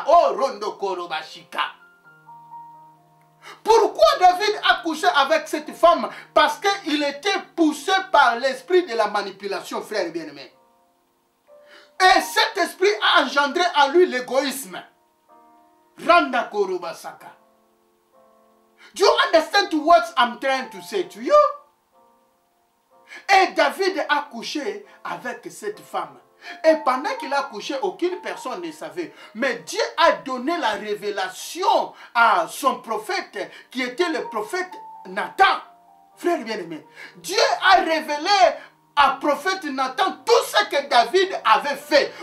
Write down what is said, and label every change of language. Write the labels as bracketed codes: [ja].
[fr] Oh Rondokoro Basika. Pourquoi David a couché avec cette femme? Parce qu'il était poussé par l'esprit de la manipulation, frère bien-aimé. Et cet esprit a engendré en lui l'égoïsme. Rondokoro Basaka. [en] Do you understand what I'm trying to say to you? [fr] Et David a couché avec cette femme. Et pendant qu'il a couché, aucune personne ne savait. Mais Dieu a donné la révélation à son prophète, qui était le prophète Nathan. Frère bien-aimé, Dieu a révélé à prophète Nathan tout ce que David avait fait.